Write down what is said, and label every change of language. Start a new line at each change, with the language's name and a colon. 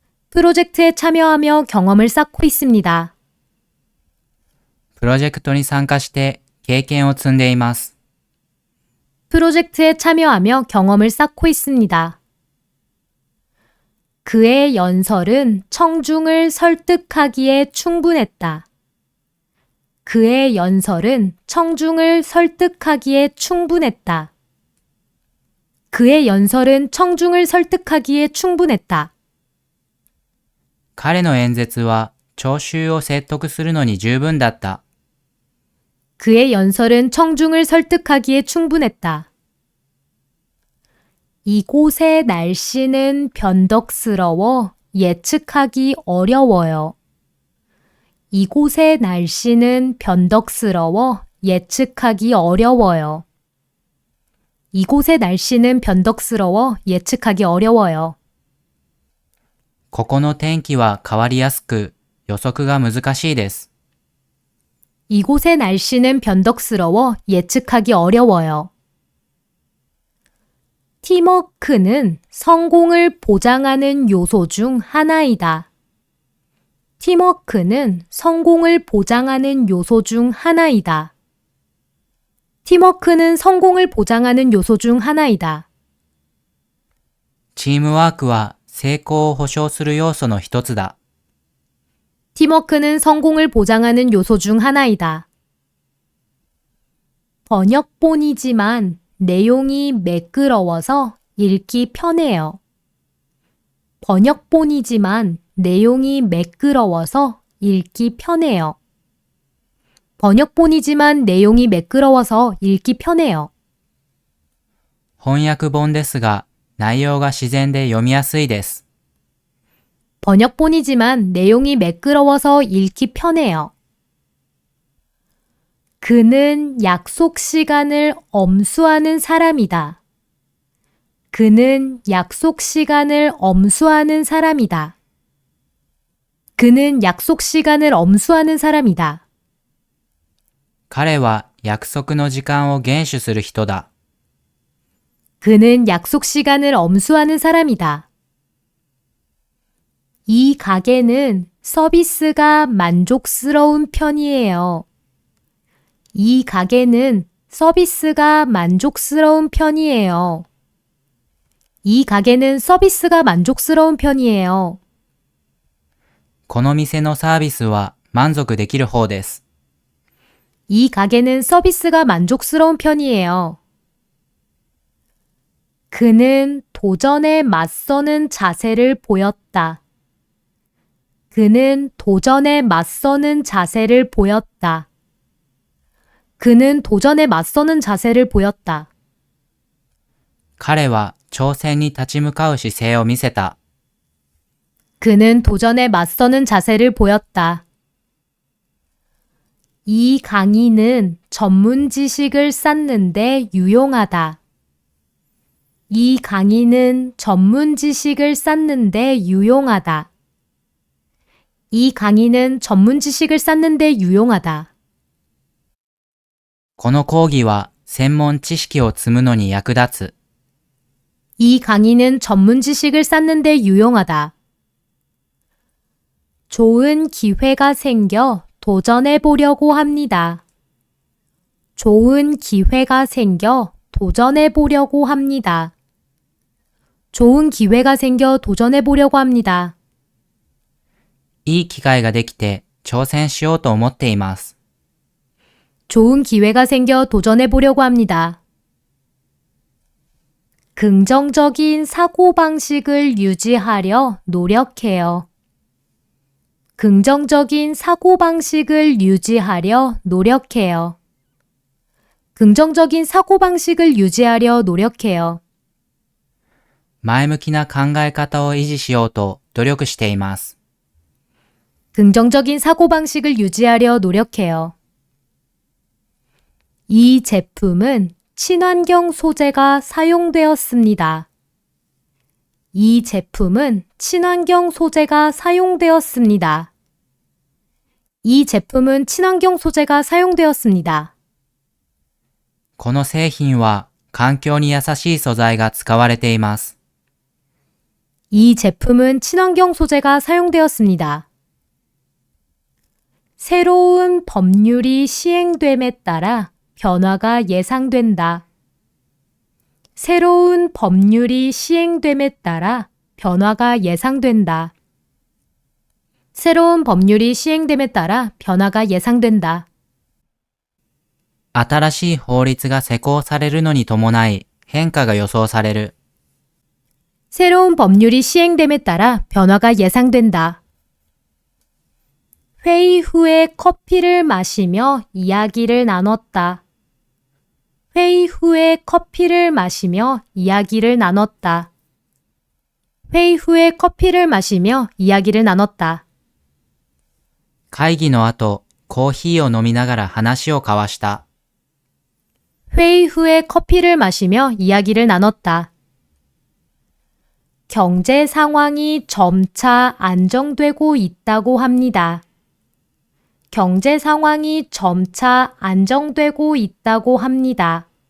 Korean: 프로젝트에 참여하며 경험을 쌓고 있습니다.
Japanese: プロジェクトに参加して経験を積んでいます。
Korean: 프로젝트에 참여하며 경험을 쌓고 있습니다. 그의 연설은 청중을 설득하기에 충분했다. 그의 연설은 청중을 설득하기에 충분했다. 그의 연설은 청중을 설득하기에 충분했다.
Japanese: 彼の演説は聴衆を説得するのに十分だった。
Korean: 그의 연설은 청중을 설득하기에 충분했다. 이곳의 날씨는 변덕스러워 예측하기 어려워요. 이곳의 날씨는 변덕스러워 예측하기 어려워요. 이곳의 날씨는 변덕스러워 예측하기 어려워요.
Japanese: ここの天気は変わりやすく予測が難しいです。
Korean: 이곳의 날씨는 변덕스러워 예측하기 어려워요. 팀워크는 성공을 보장하는 요소 중 하나이다. 팀워크는 성공을 보장하는 요소 중 하나이다. 팀워크는 성공을 보장하는 요소 중 하나이다.
Japanese: チームワークは成功を保証する要素の一つだ。
Korean: 팀워크는 성공을 보장하는 요소 중 하나이다. 번역본이지만 내용이 매끄러워서 읽기 편해요. 번역본이지만 내용이 매끄러워서 읽기 편해요. 번역본이지만 내용이 매끄러워서 읽기 편해요.
Japanese: 翻訳本ですが内容が自然で読みやすいです。
Korean: 번역본이지만 내용이 매끄러워서 읽기 편해요. 그는 약속 시간을 엄수하는 사람이다. 그는 약속 시간을 엄수하는 사람이다. 그는 약속 시간을 엄수하는 사람이다.
Japanese: 彼は約束の時間を厳守する人だ。
Korean: 그는 약속 시간을 엄수하는 사람이다. 이 가게는 서비스가 만족스러운 편이에요. 이 가게는 서비스가 만족스러운 편이에요. 이 가게는 서비스가 만족스러운 편이에요.
Japanese: この店のサービスは満足できる方です。
Korean: 이 가게는 서비스가 만족스러운 편이에요. 그는 도전에 맞서는 자세를 보였다. 그는 도전에 맞서는 자세를 보였다. 그는 도전에 맞서는 자세를 보였다.
Japanese: 彼は挑戦に立ち向かう姿勢を見せた。
Korean: 그는 도전에 맞서는 자세를 보였다. 이 강의는 전문 지식을 쌓는데 유용하다. 이 강의는 전문 지식을 쌓는데 유용하다. 이 강의는 전문 지식을 쌓는데 유용하다.
Japanese: この講義は専門知識を積むのに役立つ。
Korean: 이 강의는 전문 지식을 쌓는데 유용하다. 좋은 기회가 생겨 도전해 보려고 합니다. 좋은 기회가 생겨 도전해 보려고 합니다. 좋은 기회가 생겨 도전해 보려고 합니다.
Japanese: いい機会ができて挑戦しようと思っています。
Korean: 좋은 기회가 생겨 도전해 보려고 합니다. 긍정적인 사고방식을 유지하려 노력해요. 긍정적인 사고방식을 유지하려 노력해요. 긍정적인 사고방식을 유지하려 노력해요.
Japanese: 前向きな考え方を維持しようと努力しています。
Korean: 긍정적인 사고방식을 유지하려 노력해요. 이 제품은 친환경 소재가 사용되었습니다. 이 제품은 친환경 소재가 사용되었습니다. 이 제품은 친환경 소재가 사용되었습니다.
Japanese: この製品は環境に優しい素材が使われています。
Korean: 이 제품은 친환경 소재가 사용되었습니다. 새로운 법률이 시행됨에 따라 변화가 예상된다. 새로운 법률이 시행됨에 따라 변화가 예상된다. 새로운 법률이 시행됨에 따라 변화가 예상된다.
Japanese: 新しい法律が施行されるのに伴い変化が予想される。
Korean: 새로운 법률이 시행됨에 따라 변화가 예상된다. 회의 후에 커피를 마시며 이야기를 나눴다. 회의 후에 커피를 마시며 이야기를 나눴다. 회의 후에 커피를 마시며 이야기를 나눴다.
Japanese: 会議の後、コーヒーを飲みながら話を交わした。
Korean: 회의 후에 커피를 마시며 이야기를 나눴다. 경제 상황이 점차 안정되고 있다고 합니다. 경제 상황이 점차 안정되고 있다고 합니다.